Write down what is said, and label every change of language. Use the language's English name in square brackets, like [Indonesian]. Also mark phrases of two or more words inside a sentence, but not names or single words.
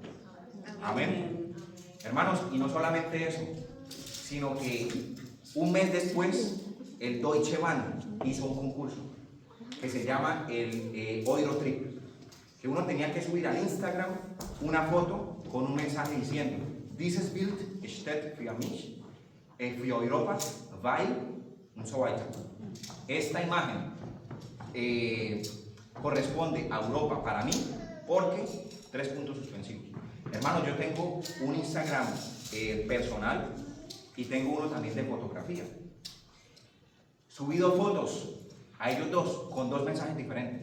[Spanish] Amén. Hermanos, y no solamente eso, sino que un mes después, el Deutsche Bahn hizo un concurso que se llama el Eurotrip, que uno tenía que subir al Instagram una foto con un mensaje diciendo: [German] Dieses Bild steht für mich, für Europa, weil und so weiter. [Spanish] Esta imagen corresponde a Europa para mí porque 3 puntos suspensivos. Hermanos, yo tengo un Instagram personal y tengo uno también de fotografía. Subí 2 fotos a ellos dos con 2 mensajes diferentes.